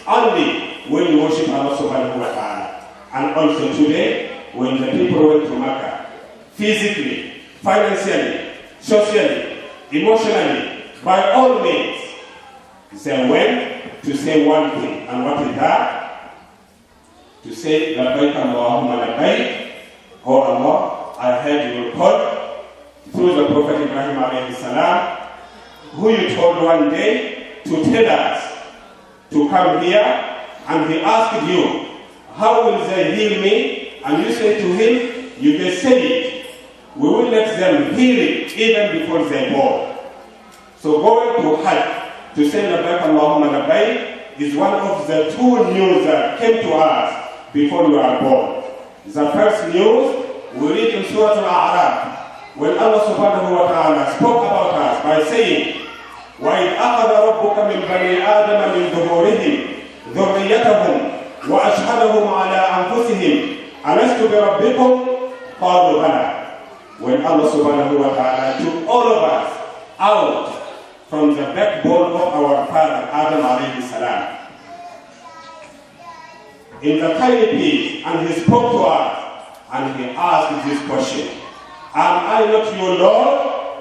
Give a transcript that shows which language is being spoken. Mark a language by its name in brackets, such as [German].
[English] Only when you worship Allah subhanahu wa ta'ala. And also today, when the people went to Mecca, physically, financially, socially, emotionally, by all means, they went to say one thing. And what is that? To say, [Arabic] لَبَّيْكَ اللَّهُمَّ لَبَّيْكَ. [English] Oh Allah, I heard your call through the Prophet Ibrahim alayhi salam, who you told one day to tell us to come here, and he asked you, how will they heal me? And you say to him, you can say it. We will let them hear it even before they born. So going to Hajj, to say [Arabic] Labbaik Allahumma Labbaik, [English] is one of the two news that came to us before we are born. The first news we read in Surah Al-A'raf, when Allah subhanahu wa ta'ala spoke about us by saying, [Arabic] وإذ أخذ ربك من بني آدم من ظهورهم ذريتهم وأشهدهم على أنفسهم ألست بربكم قالوا بلى. [English] When Allah subhanahu wa ta'ala took all of us out from the backbone of our father Adam alayhi salam in the tiny pit, and he spoke to us and he asked this question, am I not your Lord?